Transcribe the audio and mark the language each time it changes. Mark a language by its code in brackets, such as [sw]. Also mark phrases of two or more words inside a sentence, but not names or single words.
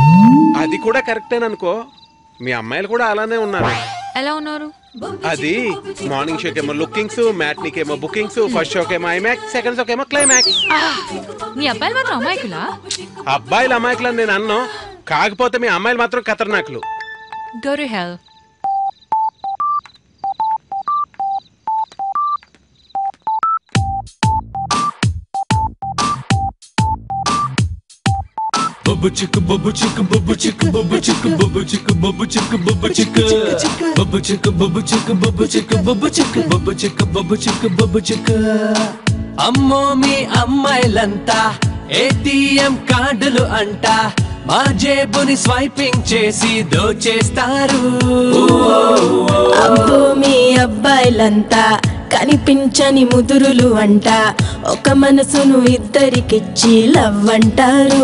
[te] అది కూడా కరెక్టేననుకో. మీ అమ్మాయిలు కూడా అలానే ఉన్నారు. ఎలా ఉన్నారు? అది [en] morning showki [te] ఏమో లుకింగ్స్, మ్యాట్నీకి ఏమో బుకింగ్స్, [en] first showki [te] ఏమో ఐమాక్స్, [en] second showki [te] ఏమో క్లైమాక్స్. నీ అబ్బాయిలు మాత్రం అమాయకులా? అబ్బాయిలు అమాయకులు అని నేను అన్నాను, కాకపోతే మీ అమ్మాయిలు మాత్రం ఖతర్నాకులు. [en] Go to hell. Bubba chicka, bubba chicka, bubba chicka, bubba chicka, bubba chicka, bubba chicka, bubba chicka, bubba chicka, bubba chicka, bubba chicka, bubba chicka, bubba chicka, bubba chicka, bubba chicka. [te] అమ్మో మీ అమ్మాయిలంతా [en] ATM cardulu [te] అంట మా జేబుని స్వైపింగ్ చేసి దోచేస్తారు. అబ్బో మీ అబ్బాయిలంతా కనిపించని ముదురులు అంట ఒక మనసును ఇద్దరికిచ్చి లవ్ అంటారు.